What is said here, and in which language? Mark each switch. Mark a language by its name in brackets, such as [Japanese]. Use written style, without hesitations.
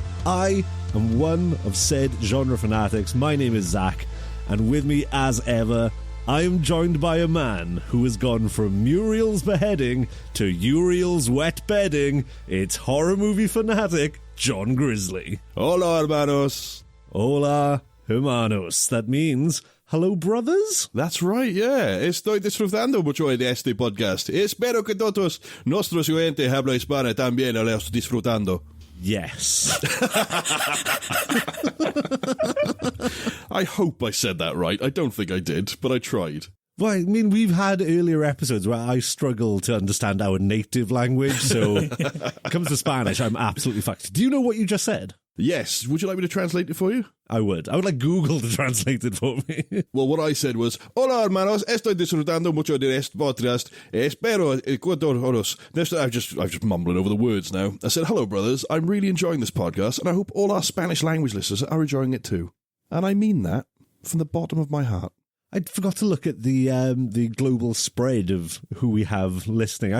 [English] I am one of said genre fanatics. My name is Zach, and with me as ever, I am joined by a man who has gone from Muriel's beheading to Uriel's wet bedding. It's horror movie fanatic John Grizzly. [Spanish] Hola, hermanos. Hola, hermanos. [English] That means, hello, brothers? That's right, yeah. [Spanish] Estoy disfrutando mucho de este podcast. Espero que todos nuestros oyentes habla hispana también lo disfrutando. [English] Yes. I hope I said that right. I don't think I did, but I tried. Well, I mean, we've had earlier episodes where I struggle to understand our native language, so when it comes to Spanish, I'm absolutely fucked. Do you know what you just said? Yes. Would you like me to translate it for you? I would. I would like Google to translate it for me. Well, what I said was, [Spanish] Hola, hermanos, estoy disfrutando mucho de este podcast. Espero que todos... [English] I'm just mumbling over the words now. I said, hello, brothers. I'm really enjoying this podcast, and I hope all our Spanish language listeners are enjoying it too. And I mean that from the bottom of my heart. I forgot to look at the global spread of who we have listening.